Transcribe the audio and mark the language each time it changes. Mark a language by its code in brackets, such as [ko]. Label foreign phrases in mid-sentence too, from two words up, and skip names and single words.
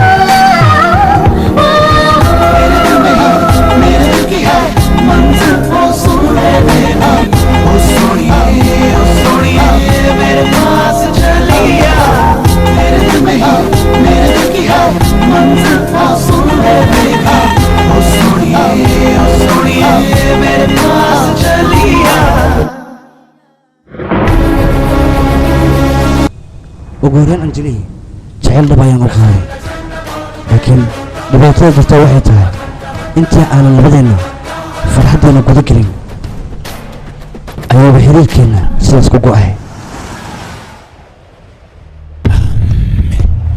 [hi] मंजिल ओ सुनिए मेरे पास चलिया तेरे दिल में ही मेरे दिल की है मंजिल ओ सुनिए मेरे पास चलिया [so] ugu horreyn anjali jecel dhab ayaan u qaaday laakiin dhibaatada jirta waxay tahay intii aanan labadeenna farxaddeena guda gelin ayaaba xiriirkeenna sidaas ku go'ay